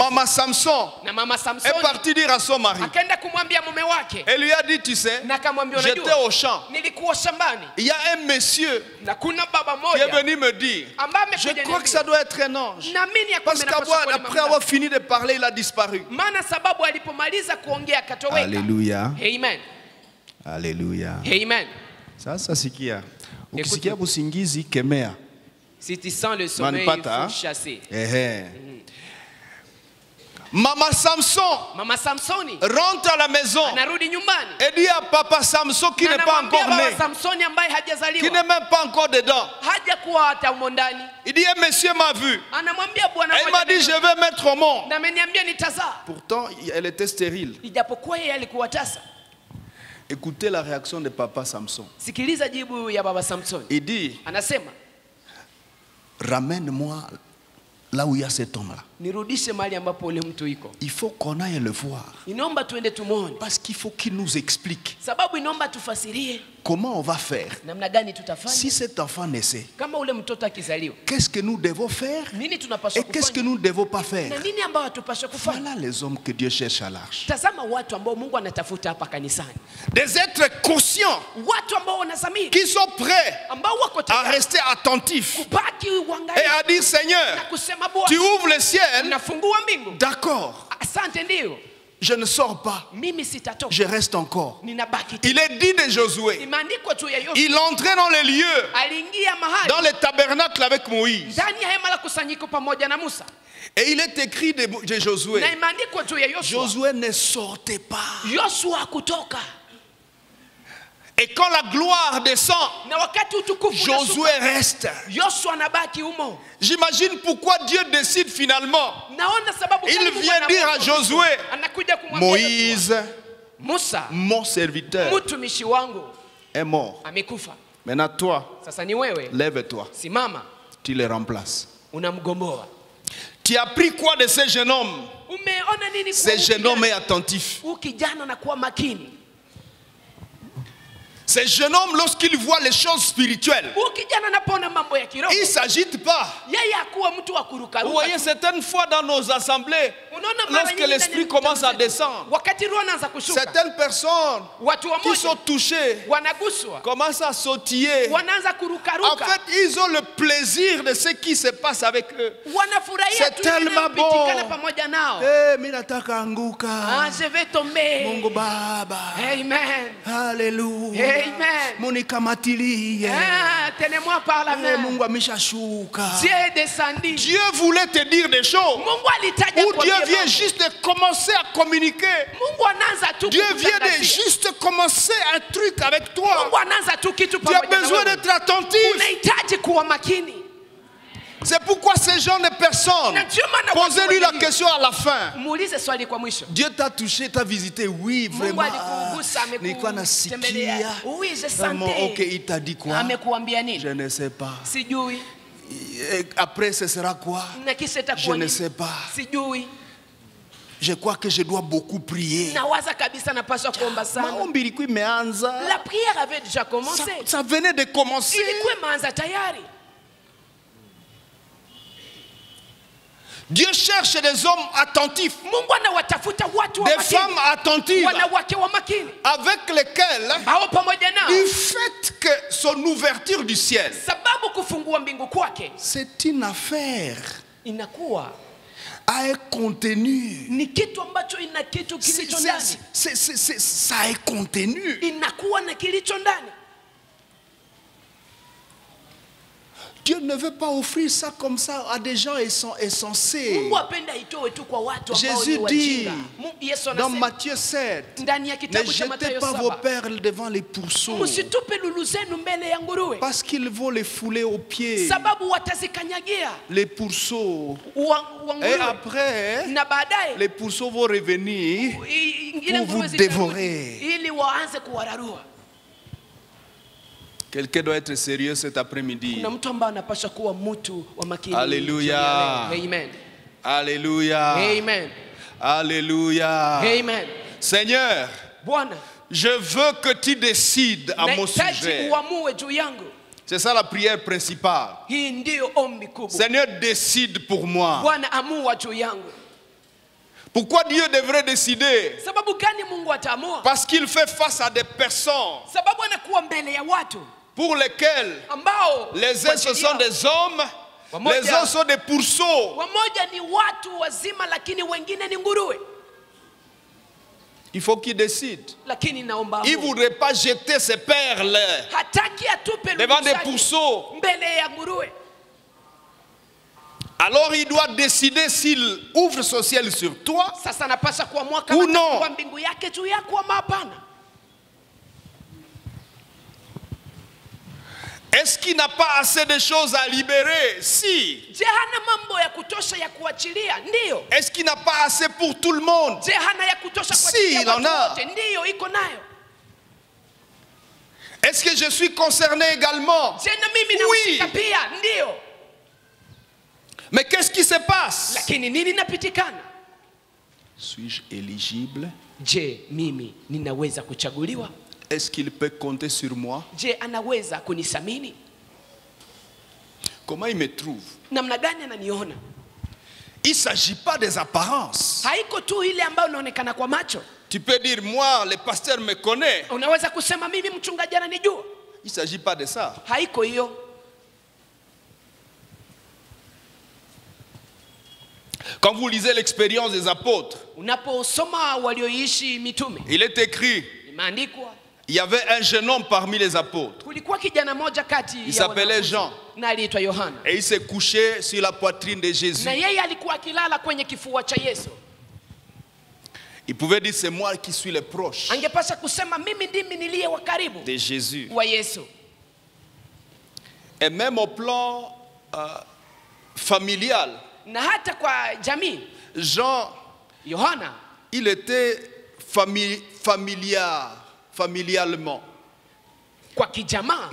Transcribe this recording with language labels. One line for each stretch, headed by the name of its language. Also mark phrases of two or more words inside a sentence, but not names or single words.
French: Maman Samson
Swahili: Na mama
French: est
Swahili: Samsoni
French: partie dire à son mari.
Swahili: akaenda kumwambia mume wake.
French: Elle lui a dit, tu sais,
Swahili: Na akamwambia
French: j'étais
Swahili: unajua,
French: au champ.
Swahili: nilikuwa shambani.
French: Il y a un monsieur
Swahili: Na kuna baba
French: qui est
Swahili: moja
French: venu me dire,
Swahili: ambaye
French: je
Swahili: amekuja
French: crois que ça doit être un ange.
Swahili: naamini ya
French: Parce
Swahili: kwamba inapaswa kuwa ni
French: qu'après
Swahili: mama.
French: avoir fini de parler, il a disparu.
Swahili: Maana sababu alipomaliza kuongea akatoweka.
French: Alléluia. Amen. Alléluia. Amen.
Swahili: Sasa sikia. Ukisikia busingizi kemea.
French: Si tu sens le sommeil, il Manipata, faut chasser. Maman Samson
Swahili: Mama Samsoni
French: rentre à la maison
Swahili: anarudi nyumbani.
French: et dit à papa Samson qui
Swahili: Na
French: n'est pas
Swahili: anamwambia
French: encore né,
Swahili: baba Samsoni ambaye
French: qui
Swahili: hajazaliwa,
French: n'est même pas encore dedans.
Swahili: hajakuwa hata humo ndani.
French: Il dit, un monsieur m'a vu.
Swahili: Anamwambia bwana
French: Et il m'a dit, je vais mettre au monde.
Swahili: na ameniambia nitazaa.
French: Pourtant, elle était stérile.
Swahili: Ijapokuwa yeye alikuwa tasa.
French: Écoutez la réaction de papa Samson.
Swahili: Sikiliza jibu ya baba Samsoni.
French: Il dit,
Swahili: Anasema,
French: ramène-moi là où il y a cet homme-là.
Swahili: nirudishe mahali ambapo ule mtu iko.
French: Il faut qu'on aille le voir.
Swahili: Inaomba tuende tumuone.
French: Parce qu'il faut qu'il nous explique
Swahili: Sababu inaomba tufasirie
French: comment on va faire.
Swahili: namna gani tutafanya.
French: Si cet enfant naissait,
Swahili: Kama ule mtoto akizaliwa,
French: qu'est-ce que nous devons faire
Swahili: nini tunapaswa
French: et qu'est-ce que
Swahili: kufanya?
French: nous ne devons pas faire.
Swahili: Na nini ambao hatupaswa kufanya?
French: Voilà les hommes que Dieu cherche à l'arche.
Swahili: Tazama watu ambao Mungu anatafuta hapa kanisani.
French: Des êtres conscients
Swahili: Watu ambao wanazamini,
French: qui sont prêts
Swahili: ambao wako
French: à
Swahili: tayari
French: rester attentifs
Swahili: kubaki
French: et
Swahili: uangalie
French: à dire,
Swahili: na
French: Seigneur,
Swahili: kusema
French: tu
Swahili: Bwana,
French: ouvres le ciel.
Swahili: unafungua mbingu.
French: D'accord,
Swahili: Asante, ndio
French: je ne sors pas,
Swahili: mimi sitatoka,
French: je reste encore.
Swahili: ninabaki tu.
French: Il est dit de Josué,
Swahili: Imeandikwa tu ya Yoshua,
French: il entrait dans les lieux,
Swahili: aliingia mahali
French: dans le tabernacle avec Moïse.
Swahili: ndani ya hema la kusanyiko pamoja na Musa.
French: Et il est écrit de Josué,
Swahili: Na imeandikwa tu ya Yoshua,
French: Josué ne sortait pas.
Swahili: Yoshua hakutoka.
French: Et quand la gloire descend,
Swahili: Na wakati utukufu
French: Josué
Swahili: unashuka,
French: reste.
Swahili: Yoshua anabaki humo.
French: J'imagine pourquoi Dieu décide finalement.
Swahili: Naona sababu
French: Il
Swahili: gani Mungu
French: vient dire à
Swahili: anaamua
French: Josué,
Swahili: anakuja kumwambia
French: Moïse,
Swahili: Yoshua, Musa,
French: mon serviteur,
Swahili: mtumishi wangu
French: est mort.
Swahili: amekufa.
French: Maintenant toi,
Swahili: Sasa ni wewe,
French: lève-toi,
Swahili: simama,
French: tu le remplaces.
Swahili: unamgomboa.
French: Tu as pris quoi de ce jeune homme?
Swahili: Umeona nini kwa
French: Ce
Swahili: huyu
French: jeune homme est
Swahili: kijana?
French: attentif.
Swahili: Huyu kijana anakuwa makini.
French: Ce jeune homme, lorsqu'il voit les choses spirituelles,
Swahili: Huyu kijana anapoona mambo ya kiroho,
French: il ne s'agite pas.
Swahili: yeye hakuwa mtu wa
French: Vous
Swahili: kurukaruka.
French: voyez, certaines fois dans nos assemblées,
Swahili: Unaona mara
French: lorsque
Swahili: nyingi
French: l'esprit
Swahili: ndani ya
French: commence à
Swahili: mkutano
French: descendre,
Swahili: zetu, wakati roho anaanza kushuka,
French: certaines personnes
Swahili: watu
French: qui sont
Swahili: wamoja
French: touchées
Swahili: wanaguswa,
French: commencent à sautiller.
Swahili: wanaanza
French: En
Swahili: kurukaruka,
French: fait, ils ont le plaisir de ce qui se passe avec eux.
Swahili: wanafurahia
French: c'est
Swahili: tu
French: tellement
Swahili: inayopitikana
French: bon.
Swahili: pamoja nao. Mimi nataka anguka.
French: Ah, je vais tomber.
Swahili: Mungu Baba. Amen. Hallelujah. Amen. Munikamatilie.
French: Ah, tenez-moi par la main.
Swahili: Mungu ameshashuka.
French: Dieu est descendu. Dieu voulait te dire des choses.
Swahili: Mungu alitaja
French: Ou Dieu
Swahili: kuambia
French: vient
Swahili: mambo.
French: juste de commencer à communiquer.
Swahili: Mungu anaanza tu
French: Dieu vient de
Swahili: kukutangazia.
French: juste commencer un truc avec toi.
Swahili: Mungu anaanza tu kitu
French: Tu as
Swahili: pamoja na
French: besoin
Swahili: wewe.
French: d'être attentif.
Swahili: Unahitaji kuwa makini.
French: C'est pourquoi ces gens de personnes,
Swahili: Na ndio maana
French: posez-lui la
Swahili: watu wengi-
French: question à la fin.
Swahili: Muulize swali kwa mwisho.
French: Dieu t'a touché, t'a visité, oui,
Swahili: Mungu
French: vraiment.
Swahili: alikugusa, Nilikuwa amekutembelea. nasikia.
French: Oui, je Vraiment, ok, sentais. il t'a dit quoi?
Swahili: Amekuambia nini?
French: Je ne sais pas.
Swahili: Sijui.
French: Et après, ce sera quoi?
Swahili: Na kisha
French: Je
Swahili: itakuwa
French: ne
Swahili: nini?
French: sais pas.
Swahili: Sijui.
French: Je crois que je dois beaucoup prier.
Swahili: Nawaza kabisa napaswa kuomba sana. Maombi ilikuwa imeanza.
French: La prière avait déjà Ça, commencé. ça venait de commencer.
Swahili: Ilikuwa imeanza tayari.
French: Dieu cherche des hommes attentifs,
Swahili: Mungu anawatafuta watu wa
French: des
Swahili: makini.
French: femmes attentives,
Swahili: Wanawake wa makini.
French: avec lesquelles
Swahili: Hao pamoja nao.
French: du fait que son ouverture du ciel,
Swahili: Sababu kufungua mbingu kwake
French: c'est une affaire
Swahili: inakuwa
French: à un contenu.
Swahili: ni kitu ambacho ina kitu kilicho ndani.
French: Ça a un contenu.
Swahili: Inakuwa na kilicho ndani.
French: Dieu ne veut pas offrir ça comme ça à des gens insensés.
Swahili: Mungu apenda itoe tu kwa watu ambao
French: Jésus
Swahili: ni
French: dit
Swahili: wajinga. Yesu
French: dans
Swahili: anasema
French: Matthieu 7,
Swahili: ndani ya
French: ne
Swahili: kitabu cha
French: jetez
Swahili: Mathayo
French: pas vos
Swahili: 7,
French: perles devant les pourceaux,
Swahili: msitupe lulu zenu mbele ya nguruwe,
French: parce qu'ils vont les fouler aux pieds,
Swahili: sababu watazikanyagia
French: les pourceaux.
Swahili: wa
French: Et
Swahili: nguruwe,
French: après,
Swahili: na baadaye
French: les pourceaux vont revenir
Swahili: ile
French: pour vous
Swahili: nguruwe
French: dévorer.
Swahili: zitarudi ili waanze kuwararua.
French: Quelqu'un doit être sérieux cet après-midi.
Swahili: Kuna mtu ambaye anapaswa kuwa mtu wa makini.
French: Alléluia. Amen. Alléluia. Amen. Alléluia. Amen. Seigneur,
Swahili: Bwana,
French: Je veux que tu décides à mon
Swahili: nahitaji
French: sujet.
Swahili: uamue juu yangu.
French: C'est ça la prière principale.
Swahili: Hii ndiyo ombi kubwa.
French: Seigneur, décide pour moi.
Swahili: Bwana, amua juu yangu.
French: Pourquoi Dieu devrait décider?
Swahili: Sababu gani Mungu ataamua?
French: Parce qu'il fait face à des personnes
Swahili: Sababu anakuwa mbele ya watu
French: pour lesquelles
Swahili: ambao
French: les uns ce sont des hommes, les autres sont des pourceaux.
Swahili: wamoja ni watu wazima lakini wengine ni nguruwe.
French: Il faut qu'il décide.
Swahili: Lakini naomba
French: Il ne voudrait pas jeter ses perles
Swahili: hataki atupe
French: devant des
Swahili: zake
French: pourceaux.
Swahili: mbele ya nguruwe.
French: Alors il doit décider s'il ouvre son ciel sur toi.
Swahili: Sasa napasha kuamua
French: Ou
Swahili: kama
French: non.
Swahili: atakuwa mbingu yake juu yako ama hapana.
French: Est-ce qu'il n'a pas assez de choses à libérer? Si.
Swahili: Je, hana mambo ya kutosha ya kuachilia? Ndiyo.
French: Est-ce qu'il n'a pas assez pour tout le monde?
Swahili: Je, hana ya kutosha
French: Si,
Swahili: kuachilia
French: il en a.
Swahili: watu wote? Ndiyo, iko nayo.
French: Est-ce que je suis concerné également?
Swahili: Je, na mimi
French: Oui.
Swahili: nahusika pia? Ndiyo.
French: Mais qu'est-ce qui se passe?
Swahili: Lakini nini napitikana?
French: Suis-je éligible?
Swahili: Je, mimi ninaweza kuchaguliwa?
French: Est-ce qu'il peut compter sur moi?
Swahili: Je, anaweza kunisamini?
French: Comment il me trouve?
Swahili: Namna gani ananiona?
French: Il ne s'agit pas des apparences.
Swahili: Haiko tu ile ambayo inaonekana kwa macho.
French: Tu peux dire, moi, le pasteur me connaît.
Swahili: Unaweza kusema mimi mchungaji ananijua.
French: Il ne s'agit pas de ça.
Swahili: Haiko hiyo.
French: Quand vous lisez l'expérience des apôtres,
Swahili: Unaposoma walioishi mitume,
French: il est écrit,
Swahili: imeandikwa
French: il y avait un jeune homme parmi les apôtres.
Swahili: kulikuwa kijana moja kati
French: Il
Swahili: ya
French: s'appelait
Swahili: wanafunzi,
French: Jean.
Swahili: na aliitwa Yohana.
French: Et il s'est couché sur la poitrine de Jésus.
Swahili: Na yeye alikuwa akilala kwenye kifua cha Yesu.
French: Il pouvait dire, c'est moi qui suis le proche
Swahili: Angepasha kusema mimi ndimi niliye wa karibu
French: de Jésus.
Swahili: wa Yesu.
French: Et même au plan familial,
Swahili: Na hata kwa jamii,
French: Jean,
Swahili: Yohana
French: il était familialement
Swahili: kwa kijamaa